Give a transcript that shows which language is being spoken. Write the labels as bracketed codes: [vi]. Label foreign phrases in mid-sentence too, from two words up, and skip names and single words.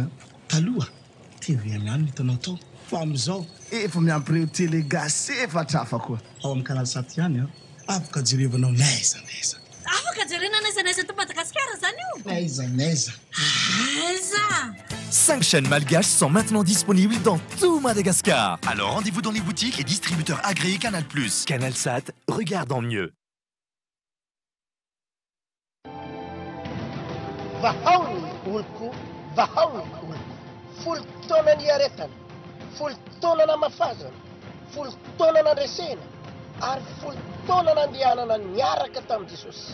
[mg] Taloha TV ihany hitanao tao. Fa amizao efa miampireo télé gasy efatra hafa koa. Ao amin'ny canal 7 ihany afaka jerevanao naiza. Afaka jerena naiza to Madagascar zany io. Naiza. Aiza. [fr] 5 chaînes malgaches sont maintenant disponibles dans tout Madagascar. Alors rendez-vous dans les boutiques et distributeurs agréés Canal+. Canal Sat, regarde en mieux. [mg] Vahaony oloko, vahaony oloko. Folo taona niaretana, folo taona namafazana, folo taona nandresena, ary folo taona nandehanana niaraka tamin'i Jesosy.